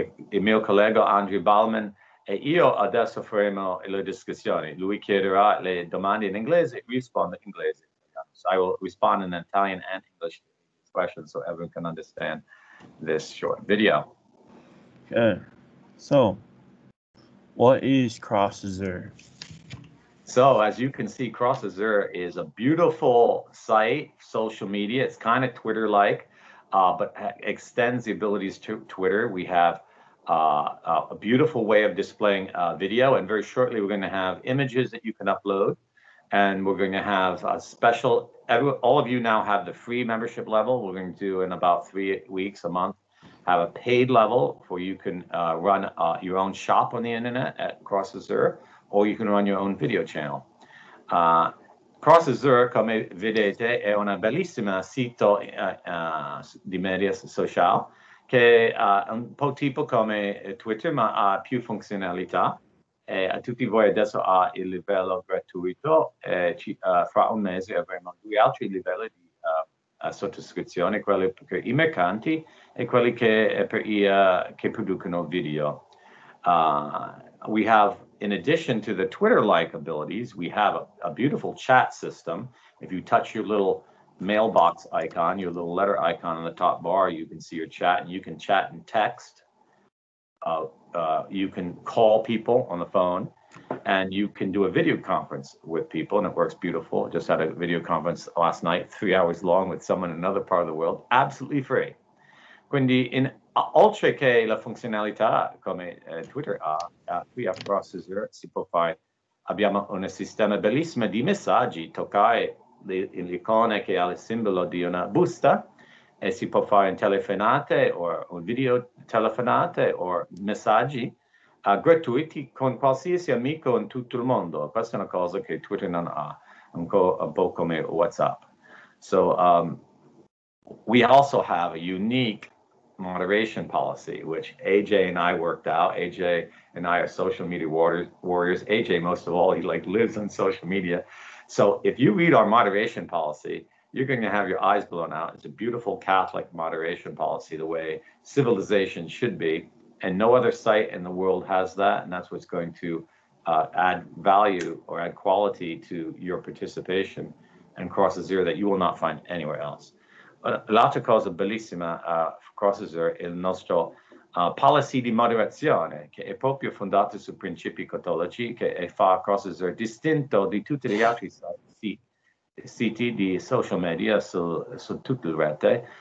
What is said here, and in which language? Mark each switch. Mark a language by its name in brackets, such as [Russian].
[Italian] Il mio collega Andrew Ballman e io adesso faremo le discussioni. Lui chiederà le domande in inglese, rispondo in inglese. [English] So I will respond in Italian and English to these questions so everyone can understand this short video. Okay. So, what is Cross Azure? So as you can see, Cross Azure is a beautiful site, social media. It's kind of Twitter-like, but extends the abilities to Twitter. We have a beautiful way of displaying video, and very shortly we're going to have images that you can upload, and we're going to have a special, all of you now have the free membership level. We're going to do in about 3 weeks, a month, have a paid level where you can run your own shop on the internet at Cross Azure, or you can run your own video channel. [Italian] Cross Azure, come vedete, è una bellissima sito di media social che è un po' tipo come Twitter, ma ha più funzionalità. A tutti voi adesso ha il livello gratuito, fra un mese avremo 2 altri livelli di sottoscrizione, quelli per i mercanti e quelli che per che producono video. [English] We have, in addition to the Twitter-like abilities, we have a beautiful chat system. If you touch your little mailbox icon, your little letter icon on the top bar, you can see your chat, and you can chat and text. You can call people on the phone, and you can do a video conference with people, and it works beautiful. Just had a video conference last night, 3 hours long, with someone in another part of the world, absolutely free. [Italian] Quindi, oltre che la funzionalità come Twitter ha, qui a Cross Azure si può fare, abbiamo un sistema bellissimo di messaggi, toccare l'icona che ha il simbolo di una busta, e si può fare in telefonate o un video telefonate o messaggi gratuiti con qualsiasi amico in tutto il mondo. Questa è una cosa che Twitter non ha, un po' come WhatsApp. [English] So we also have a unique moderation policy, which AJ and I worked out. AJ and I are social media warriors. AJ, most of all, he lives on social media. So if you read our moderation policy, you're going to have your eyes blown out. It's a beautiful Catholic moderation policy, the way civilization should be. And no other site in the world has that. And that's what's going to add value or add quality to your participation in Cross Azure that you will not find anywhere else. [Italian] L'altra cosa bellissima Cross Azure è il nostro policy di moderazione, che è proprio fondato su principi cattolici, che fa Cross Azure distinto di tutti gli altri siti di social media su tutta la rete.